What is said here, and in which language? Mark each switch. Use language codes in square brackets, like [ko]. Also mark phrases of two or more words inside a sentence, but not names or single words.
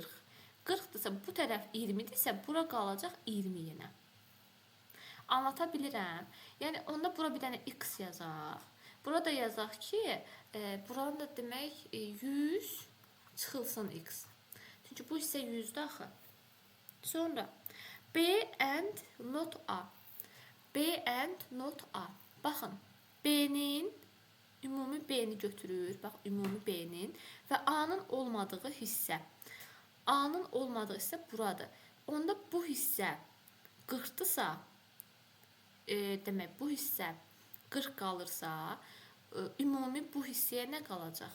[az] 40'dırsa, bu tərəf 20'dirsə, bura qalacaq 20 yenə. Anlata bilirəm. Yəni, onda bura bir dənə x yazaq. Burada yazaq ki, buranın da demək 100 çıxılsın x. Çünki bu hissə 100'dür axı. Sonra [en] B and not A. B and not A. [az] Baxın, B'nin ümumi B'ni götürür. Bax, ümumi B'nin və A'nın olmadığı hissə. A'nın olmadığı hissə buradır. Onda bu hissə 40'dırsa, demək, bu hissə 40 qalırsa, ümumi bu hissəyə nə qalacaq?